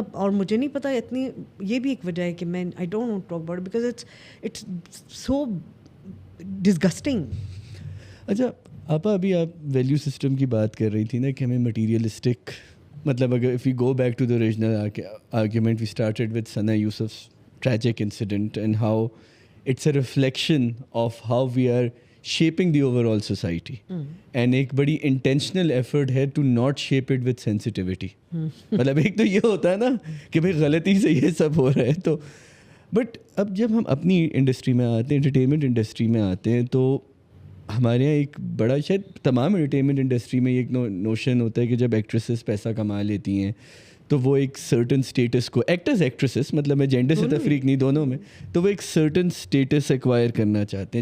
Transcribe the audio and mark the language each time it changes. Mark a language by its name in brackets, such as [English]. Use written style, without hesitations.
[Urdu] اور مجھے نہیں پتا اتنی، یہ بھی ایک وجہ ہے کہ میں [English] I don't want to talk about because it's so disgusting. [Urdu] اچھا آپا، ابھی آپ ویلیو سسٹم کی بات کر رہی تھی نا کہ ہمیں مٹیریلسٹک، مطلب اگر [English] if we go back to the original argument, we started with Sana Yusuf's tragic incident and how it's a reflection of how we are shaping the overall society. And [Urdu] ایک بڑی [English] intentional effort [Urdu] ہے [English] to not shape it with sensitivity. [Urdu] مطلب ایک تو یہ ہوتا ہے نا کہ بھائی غلطی سے یہ سب ہو رہا ہے تو، بٹ اب جب ہم اپنی انڈسٹری میں آتے ہیں، انٹرٹینمنٹ انڈسٹری میں آتے ہیں، تو ہمارے یہاں ایک بڑا، شاید تمام انٹرٹینمنٹ انڈسٹری میں ایک نوشن ہوتا ہے کہ جب ایکٹریسز پیسہ کما لیتی ہیں تو وہ ایک سرٹن اسٹیٹس کو، ایکٹرز ایکٹریسز، مطلب میں جینڈر سے تفریق نہیں، دونوں میں، تو وہ ایک سرٹن اسٹیٹس ایکوائر کرنا چاہتے ہیں.